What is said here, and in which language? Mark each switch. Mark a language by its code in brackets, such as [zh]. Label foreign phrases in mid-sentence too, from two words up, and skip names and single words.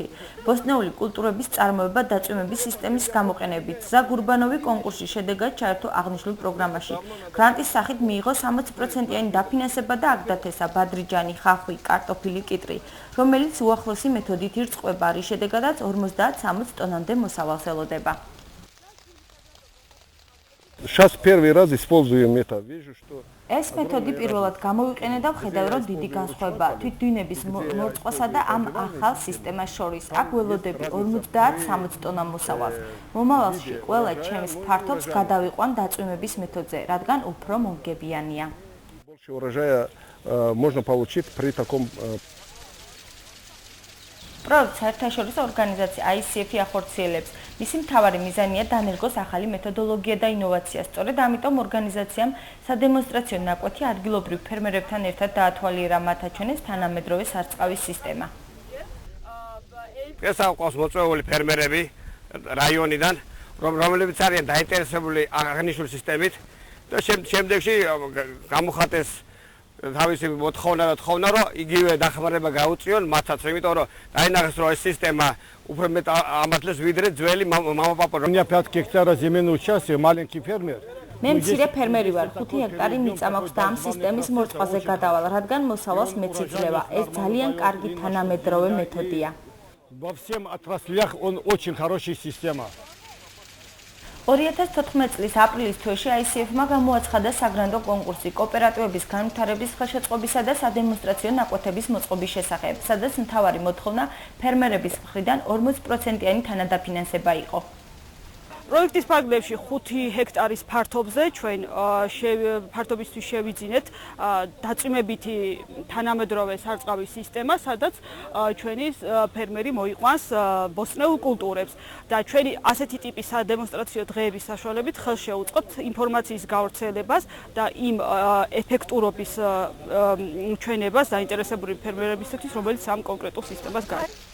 [ka] ბოსტნეული კულტურების წარმოება დაწვიმების სისტემის გამოყენებით. ზაგურბანოვი კონკურსის შედეგად ჩაერთო აღნიშნულ პროგრამაში. გრანტის სახით მიიღო 60%-იანი დაფინანსება და აქ დათესა ბადრიჯანი, ხახვი, კარტოფილი, კიტრი, რომელიც უახლოესი მეთოდით ირწყვება, რის შედეგადაც 50-60 тоннამდე მოსავალს ელოდება. [ru] Сейчас первый раз используем это. Вижу, что [ka] ეს მეთოდი პირველად გამოვიყენე და ვხედავ, რომ დიდი განსხვავებაა თვითდვინების მორწყვასა და ამ ახალ სისტემას შორის. აქ ველოდები 50-60 ტონა მოსავალს. მომავალში ყველა ჩემს ფართობს გადავიყვან დაწვიმების მეთოდზე, რადგან უფრო მომგებიანია. [ru] Больше урожая можно получить при таком [ka] პროექტ საერთაშორისო ორგანიზაცია ICF-ი ახორციელებს. მისი მთავარი მიზანია დანერგოს ახალი მეთოდოლოგია და ინოვაცია. სწორედ ამიტომ ორგანიზაციამ სადემონსტრაციო ნაკვეთი ადგილობრივ ფერმერებთან ერთად დაათვალიერა მათ აჩვენეს თანამედროვე სარწყავის სისტემა. ეს აყავს მოწვეული ფერმერები რაიონიდან, რომლებიც არიან დაინტერესებული აღნიშნული სისტემით და შემდეგში გამოხატეს თავისი მოთხოვნა რომ იგივე დახმარება გაუწიონ მათაც, იმიტომ რომ დაინახეს რომ ეს სისტემა უფრო მეტ ამართლებს ვიდრე ძველი მამაპაპა. [ru] У меня 5 гектара земельного участка, маленький фермер. [ka] მე მცირე ფერმერი ვარ, 5 ჰექტარი მიწა მაქვს და ამ სისტემის მორწყვაზე გადავალ, რადგან მოსავალს მეც იძლევა. ეს ძალიან კარგი თანამედროვე მეთოდია. [ru] Во всем отраслях он очень хорошая система. [ka] 2014 წლის აპრილის თვეში ICF-მა გამოაცხადა საგრანტო კონკურსი კოოპერატივების განვითარების ხელშეწყობისა და სადემონსტრაციო ნაკვეთების მოწყობის შესახებ, სადაც მთავარი მოთხოვნა ფერმერების მხრიდან 40%-იანი თანადაფინანსება იყო. პროექტის ფარგლებში 5 ჰექტარის ფართობზე ჩვენ ფართობისთვის შევიძინეთ დაწვიმებითი თანამედროვე სარწყავის სისტემა, სადაც ჩვენი ფერმერი მოიყვანს ბოსტნეულ კულტურებს და ჩვენი ასეთი ტიპის სადემონსტრაციო დღეების საშუალებით ხელს შეუწყობთ ინფორმაციის გავრცელებას და იმ ეფექტურობის ჩვენებას დაინტერესებული ფერმერებისთვის, რომელიც ამ კონკრეტულ სისტემას გარს.